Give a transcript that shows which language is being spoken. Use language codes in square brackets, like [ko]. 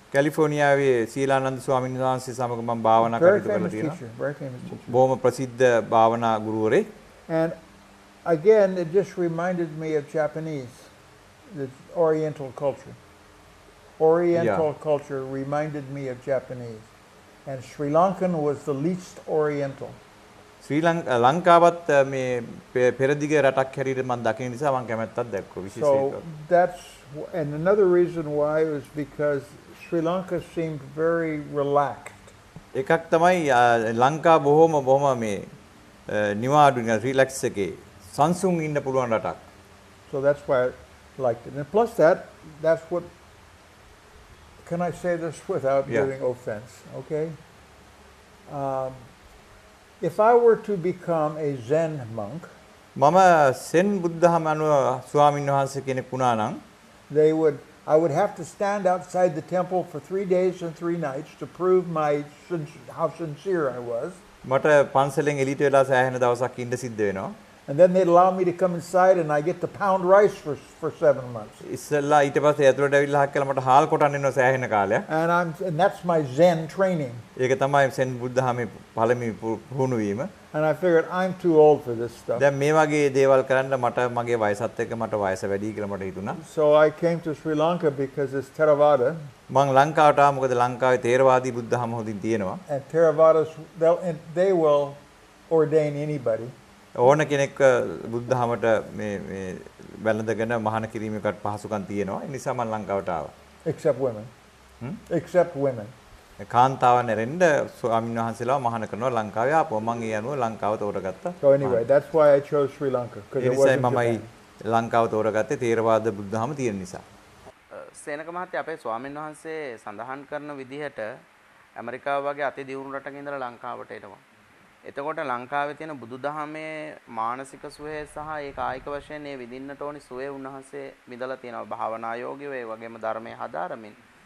[si] කැලිෆෝනියාවේ සීලානන්ද ස්වාමීන් වහන්සේ සමග මම භාවනා කටයුතු කරලා තියෙනවා. [en] Very famous teacher. [si] බොහොම ප්‍රසිද්ධ භාවනා ගුරුවරයෙක්. [en] And again, it just reminded me of Japanese, the Oriental culture. Oriental culture reminded me of Japanese. And Sri Lankan was the least Oriental. [si] ශ්‍රී ලංකාවත් මේ පෙරදිග රටක් හැටියට මම දකින නිසා මම කැමැත්තක් දැක්වුවා විශේෂයෙන්. [en] So that's, and another reason why was because Sri Lanka seemed very relaxed. [si] එකක් තමයි ලංකා බොහොම මේ නිවාඩු රිලැක්ස් එකේ සංසුන් ඉන්න පුළුවන් රටක්. [en] So that's why I liked it. And plus that's what, can I say this without giving offense? Okay. If I were to become a Zen monk, [si] මම සෙන් බුද්ධහම අනුව ස්වාමීන් වහන්සේ කෙනෙක් වුණා නම් [en] I would have to stand outside the temple for 3 days and 3 nights to prove how sincere I was. [si] මට පන්සලෙන් එළියට වෙලා සෑහෙන දවසක් ඉන්න සිද්ධ වෙනවා. [en] And then they'd allow me to come inside and I get to pound rice for 7 months. [si] ඉස්සෙල්ලා ඊට පස්සේ ඇතුළට ඇවිල්ලා හක් කළා මට හාල් කොටන්න එනවා සෑහෙන කාලයක්. [en] And that's my Zen training. [si] ඒක තමයි සෙන් බුද්ධහමේ පළමුව පුහුණු වීම. [en] And I figured I'm too old for this stuff. [si] දැන් මේ වගේ දේවල් කරන්න මට මගේ වයසත් එක්ක මට වයස වැඩි කියලා මට හිතුණා. [en] So I came to Sri Lanka because it's Theravada. [si] මම ලංකාවට ආවා මොකද ලංකාවේ තේරවාදී බුද්ධහම හොඳින් තියෙනවා. [en] And Theravadas, they will ordain anybody. [si] ඕන කෙනෙක් බුද්ධහමට මේ වැළඳගෙන මහාන කිරීමකට පහසුකම් තියෙනවා. ඒ නිසා මම ලංකාවට ආවා. [en] Except women. Except women. [si] කාන්තාවන් ඇරෙන්න ස්වාමීන් වහන්සේලාව මහාන කරනවා ලංකාවේ ආපුවා. මම ඒ අනුව ලංකාව තෝරගත්තා. [en] So anyway, that's why I chose Sri Lanka, because it wasn't [si] මමයි ලංකාව තෝරගත්තේ තේරවාද බුද්ධහම තියෙන නිසා. සේනක මහත්තයා අපේ ස්වාමීන් වහන්සේ සඳහන් කරන විදිහට ඇමරිකාව වගේ අති දියුණු රටක ඉඳලා ලංකාවට එනවා. එතකොට ලංකාවේ තියෙන බුදුදහමේ මානසික සුවය සහ ඒ කායික වශයෙන් ඒ විඳින්නට ඕනි සුවය උන්වහන්සේ විඳලා තියෙනවා භාවනා යෝගීව ඒ වගේම ධර්මයේ හදාරමින්.